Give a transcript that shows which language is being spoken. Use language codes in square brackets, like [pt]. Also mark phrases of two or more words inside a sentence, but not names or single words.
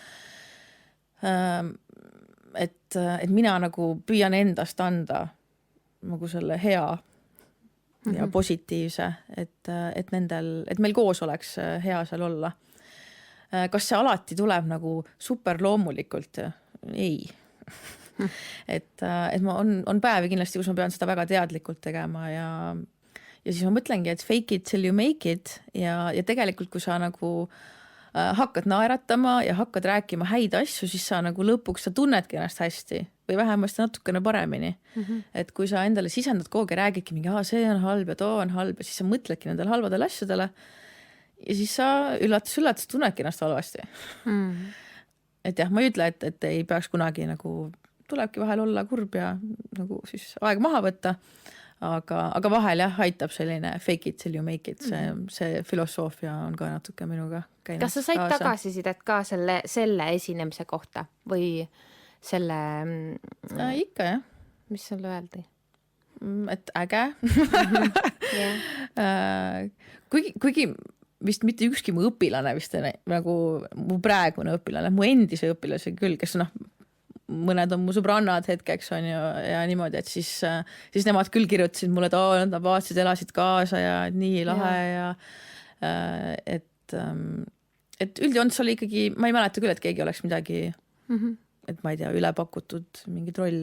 [et] Et mina nagu püüan endast anda nagu selle hea ja positiivse, et meil koos oleks hea seal olla. Kas see alati tuleb nagu super loomulikult? Ei. Et on päevi kindlasti, kus ma pean seda väga teadlikult tegema ja siis ma mõtlengi, et [en] fake it till you make it [et] ja tegelikult, kui sa nagu hakkad naeratama ja hakkad rääkima häid asju, siis sa nagu lõpuks sa tunnedki ennast hästi või vähemasti natukene paremini. Et kui sa endale sisendad kogu ja räägidki mingi, see on halb ja too on halb ja siis sa mõtledki nendele halvadele asjadele ja siis sa üllatus tunnedki ennast halvasti. et jah, ma ei ütle, et ei peaks kunagi nagu, tulebki vahel olla kurb ja nagu siis aeg maha võtta, aga vahel jah, aitab selline [en] fake it till you make it, [et] see filosoofia on ka natuke minuga käinud. Kas sa said tagasisidet ka selle esinemise kohta või selle... Ikka jah. Mis sulle öeldi? Et äge. Kuigi vist mitte ükski mu õpilane vist nagu mu praegune õpilane, mu endise õpilase küll, kes mõned on mu sõbrannad hetkeks on ju ja niimoodi, et siis nemad küll kirjutasid mulle, et nad vaatasid, elasid kaasa ja nii lahe ja et üldjoontes oli ikkagi, ma ei mäleta küll, et keegi oleks midagi et ma ei tea, üle pakutud mingi troll.